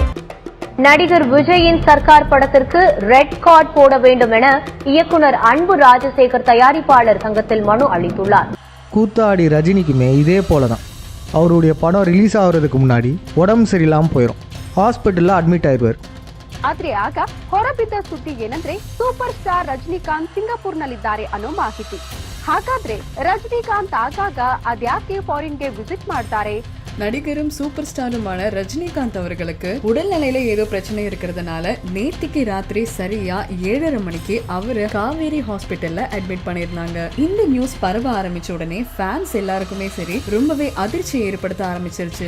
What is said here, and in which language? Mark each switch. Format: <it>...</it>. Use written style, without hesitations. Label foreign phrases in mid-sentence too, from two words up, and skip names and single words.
<ta>நடிகர் விஜயின் சர்க்கார் படத்திற்கு</ta> <en>red card</en> <ta>போட வேண்டும் என இயக்குனர் அன்பு ராஜசேகர் தயாரிப்பாளர் சங்கத்தில் மனு அளித்துள்ளார். கூத்தாடி ரஜினிக்குமே இதே போல தான். அவருடைய படம் ரிலீஸ் ஆகிறதுக்கு முன்னாடி உடம்பு சரியில்லாமல் போயிடும்,</ta> <en>hospitalil admit</en> <ta>ஆயிடுவார்.</ta> <kn>ಆದ್ರೆ ಆಗ ಹೊರಬಿದ್ದ ಸುದ್ದಿ ಏನಂದ್ರೆ</kn> <en>super star</en> <kn>ರಜನಿಕಾಂತ್ ಸಿಂಗಾಪುರ್ನಲ್ಲಿದ್ದಾರೆ ಅನ್ನೋ ಮಾಹಿತಿ. ಹಾಗಾದ್ರೆ ರಜನಿಕಾಂತ್ ಆಗಾಗ ಅದ್ಯಾಕೆ</kn> <en>foreignge visit</en> <kn>ಮಾಡ್ತಾರೆ?</kn> <ta>நடிகரும் சூப்பர் ஸ்டாருமான ரஜினிகாந்த் அவர்களுக்கு உடல்நிலையில ஏதோ பிரச்சனை இருக்கிறதுனால நேத்திக்கு ராத்திரி சரியா 7:30 மணிக்கு அவரு காவேரி</ta> <en>hospitalla admit</en> <ta>பண்ணிருந்தாங்க. இந்த நியூஸ் பரவ ஆரம்பிச்ச உடனே ஃபேன்ஸ் எல்லாருக்குமே சரி ரொம்பவே அதிர்ச்சி ஏற்படுத்த ஆரம்பிச்சிருச்சு.</ta>